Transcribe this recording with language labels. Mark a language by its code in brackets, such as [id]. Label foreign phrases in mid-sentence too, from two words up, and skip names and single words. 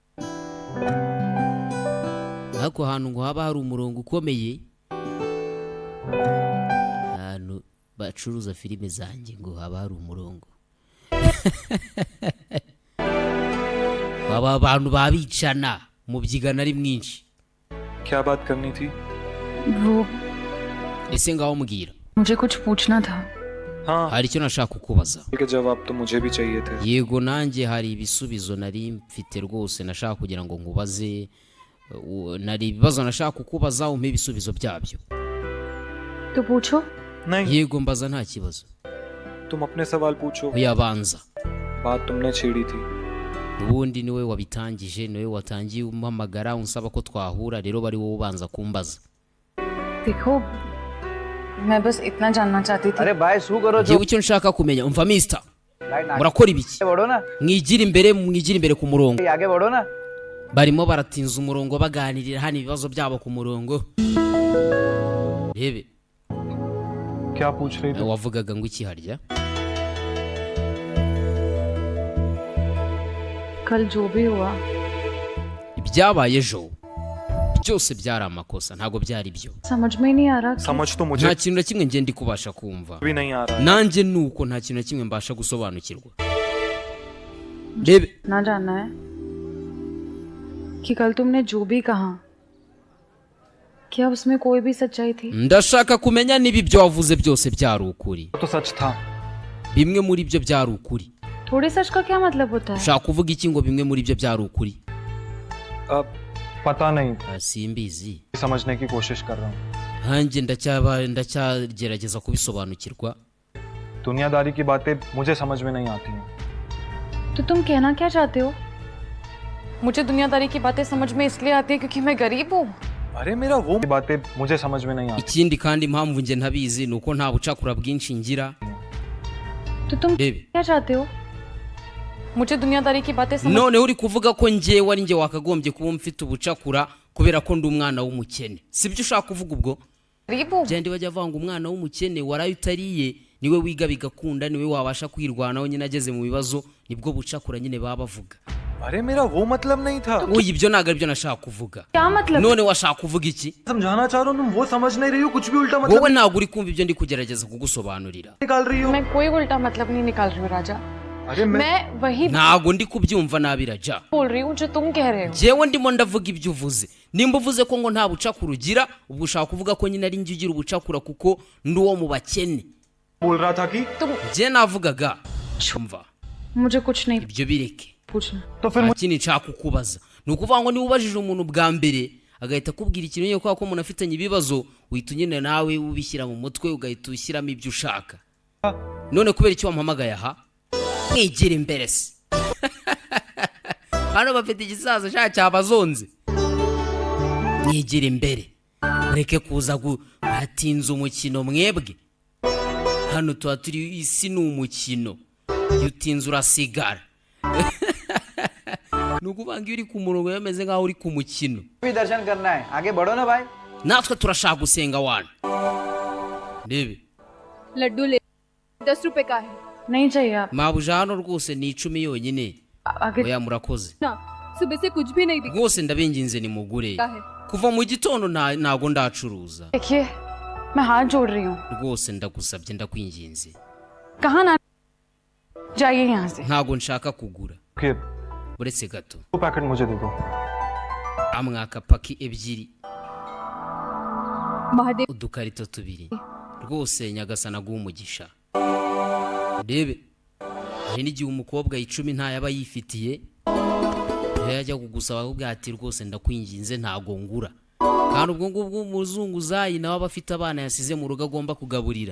[rw] ariko ahantu ngo haba hari umurongo ukomeye, ahantu bacuruza filime zanjye ngo haba hari umurongo. baba abantu babicana mu byigana ari mwinshi. [hi] क्या बात करनी थी? वो [rw] ese ngaho mbwira, [hi] मुझे कुछ पूछना था. हाँ, [rw] hari icyo nashaka kukubaza. [hi] के जवाब तो मुझे भी चाहिए थे. [rw] yego nanjye hari ibisubizo nari mfite rwose nashaka kugira ngo nkubaze. nari ibibazo nashaka kukubaza umpe ibisubizo byabyo. [hi] तो पूछो. नहीं, [rw] yego mbaza nta kibazo. [hi] तुम अपने सवाल पूछो. [rw] uyabanza. [hi] बात तुमने छेड़ी थी. [rw] ubundi niwe wabitangije, niwe watangiye umpamagara unsaba ko twahura, rero bari wowe ubanza kumbaza. [hi] देखो, मैं बस इतना जानना चाहती थी. अरे भाई शू करो [rw] Jewe icyo nshaka kumenya, umva mister, murakora ibiki? [hi] बढ़ो ना, [rw] Mwigire imbere ku murongo. [hi] आगे बढ़ो ना. [rw] barimo baratinza umurongo baganirira hano ibibazo byabo ku murongo. rebe [hi] क्या पूछ रही थी? [rw] wavugaga ngo iki harya? [hi] कल जो भी हुआ, [rw] ibyabaye ejo byose byari amakosa, ntago byari byo. [hi] समझ में ही नहीं आ रहा. समझ तो मुझे [rw] nta kintu na kimwe ngiye ndi kubasha kumva. [hi] भी नहीं आ रहा है. [rw] nanjye nuko nta kintu na kimwe mbasha gusobanukirwa. rebe [hi] ना जानना है कि कल तुमने जो भी कहा, क्या उसमें कोई भी सच्चाई थी? [rw] ndashaka kumenya niba ibyo wavuze byose byari ukuri. [hi] तो सच था. [rw] bimwe muri byo byari ukuri. [hi] थोड़े सच का क्या मतलब होता है? [rw] ushaka kuvuga iki ngo bimwe muri byo byari ukuri? [hi] अब पता नहीं, [rw] simbizi, [hi] समझने की कोशिश कर रहा हूँ. [rw] hanjye ndacyagerageza kubisobanukirwa. [hi] दुनियादारी की बातें मुझे समझ में नहीं आती हैं. तो तुम कहना क्या चाहते हो? मुझे दुनियादारी की बातें समझ में इसलिए आती है क्योंकि मैं गरीब हूँ. अरे मेरा वो बातें मुझे समझ में नहीं आती. [rw] ikindi kandi impamvu njye ntabizi nuko nta bucakura bwinshi ngira. [hi] तो तुम [rw] rebe [hi] क्या चाहते हो? मुझे दुनियादारी की बातें समझ [rw] none uri kuvuga ko njyewe ari njye wakagombye kuba mfite ubucakura kubera ko ndi umwana w'umukene, sibyo ushaka kuvuga? ubwo [hi] गरीब हूँ. [rw] byandi bajya vanga umwana w'umukene waraye utariye niwe wiga bigakunda, niwe wabasha kwirwanaho nyine ageze mu bibazo, nibwo bucakura nyine baba bavuga. [hi] अरे मेरा वो मतलब नहीं था. [rw] oya ibyo ntabwo aribyo nashaka kuvuga. [hi] क्या मतलब? [rw] none washaka kuvuga iki? [hi] समझाना चाह रहा हूँ, तुम वो समझ नहीं रही हो. कुछ भी उल्टा मतलब [rw] wowe ntabwo uri kumva ibyo ndi kugerageza kugusobanurira. [hi] निकाल रही हो. मैं कोई उल्टा मतलब नहीं निकाल रही हूँ राजा. अरे मैं वही [rw] ntabwo ndi kubyumva nabi Raja. [hi] बोल रही हूँ जो तुम कह रहे हो. [rw] jewe ndimo ndavuga ibyo uvuze. nimba uvuze ko ngo nta bucakura ugira, ubwo ushaka kuvuga ko nyine ari njye ugira ubucakura kuko ndi uwo mu bakene. [hi] बोल रहा था कि [rw] je navugaga umva [hi] मुझे कुछ नहीं [rw] ibyo bireke. [hi] पूछना. तो फिर [rw] nta kindi nshaka kukubaza. ni ukuvuga ngo niba ubajije umuntu bwa mbere agahita akubwira ikintu nyine kubera ko umuntu afitanye ibibazo, uhita nyine nawe ubishyira mu mutwe ugahita ushyiramo ibyo ushaka. none kubera icyo wampamagaye aha? mwigire imbere se. hano bafite igisaza shaka cyabazonze. mwigire imbere ureke kuza guhatinza umukino mwebwe. hano tuba turi, isi ni umukino, iyo utinze urasigara. ni ukuvuga ngo iyo uri ku murongo yameze nk'aho uri ku mukino. [hi] भी दर्शन करना है, आगे बढ़ो ना भाई. [rw] natwe turashaka gusenga wana. rebe [hi] लड्डू ले 10 रुपए का है नहीं चाहिए आप. [rw] mabuja hano rwose ni 10 yonyine. [hi] आगे [rw] oya murakoze [hi] ना. सुबह से कुछ भी नहीं दिखा [rw] rwose ndabinginze nimugure. [hi] है. [rw] kuva mu gitondo ntago ndacuruza. [hi] देखिए, मैं हाथ जोड़ रही हूँ. [rw] rwose ndagusabye ndakwinginze. [hi] कहाँ ना जाइए यहाँ से. [rw] ntago nshaka kugura [hi] कि [rw] uretse gato. [hi] वो पैकेट मुझे दे दो. [rw] amwaka paki ebyiri महादेव udukarito tubiri rwose nyagasana aguha umugisha. Rebe hari n'igihe umukobwa 10 nta yaba yifitiye yajya kugusaba ahubwo ati rwose ndakwinginze ntago ngura, kandi ubwo ngubwo umuzungu zayi nawe abafite abana yasize mu rugo agomba kugaburira.